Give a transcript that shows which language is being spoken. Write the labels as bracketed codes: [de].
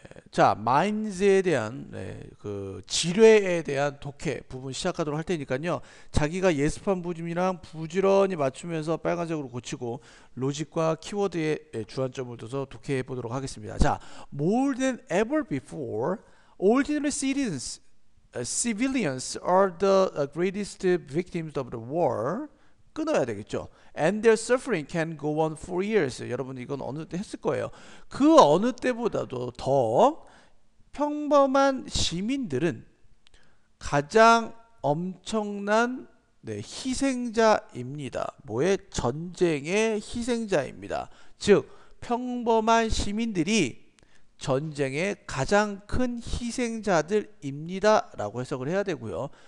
[ko] 자, 마인즈에 대한 그 지뢰에 대한 독해 부분 시작하도록 할 테니까요. 자기가 예습한 부분이랑 부지런히 맞추면서 빨간색으로 고치고 로직과 키워드에 주안점을 둬서 독해해 보도록 하겠습니다. [en] 자, more than ever before, ordinary civilians are the greatest victims of the war. [ko] 끊어야 되겠죠. [en] And their suffering can go on for years. [ko] 여러분 이건 어느 때 했을 거예요. 그 어느 때보다도 더 평범한 시민들은 가장 엄청난 희생자입니다. 뭐의? 전쟁의 희생자입니다. 즉 평범한 시민들이 전쟁의 가장 큰 희생자들입니다 라고 해석을 해야 되고요.